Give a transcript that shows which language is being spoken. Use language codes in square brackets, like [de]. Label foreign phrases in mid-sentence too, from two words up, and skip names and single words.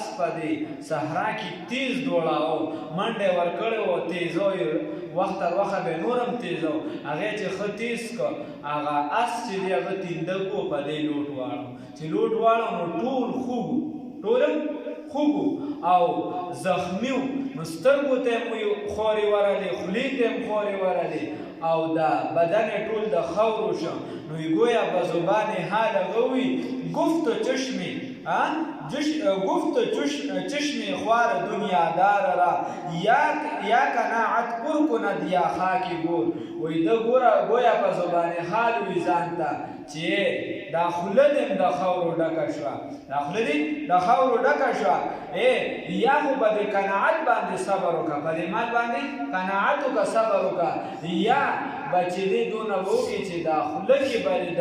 [ps] په دې صحرا کې تیز دوړاو منډې ورکړې وه تیزو وخت تر وخته به نور هم تیز و هغې چې ښه تیز کړ هغه اس چې دی هغه تیندک و په دې لوټ واړو چې لوټ واړو نو ټول خوږ ټول خوږ او زخمي و نو سترګو ته هم خورې ورلې خولې ته هم خورې ورلې او دا بدن ټول د خاورو شو نو گویا به زبان حال هغه وي [fa] گفت چشمی گفت چشمی خوار دنیا دار را یا قناعت پر کند یا خاکی گور [ps] وی دا گویا په زبان حال وی ځانته چې دا خوله دې د خاورو ډکه شوه دا خوله دې د خاورو ډکه شوه یا خو به د قناعت باندې صبر وکړه په دې مال باندې قناعت وکړه صبر وکړه یا به چې دې دونه وکړي چې دا خوله کې به د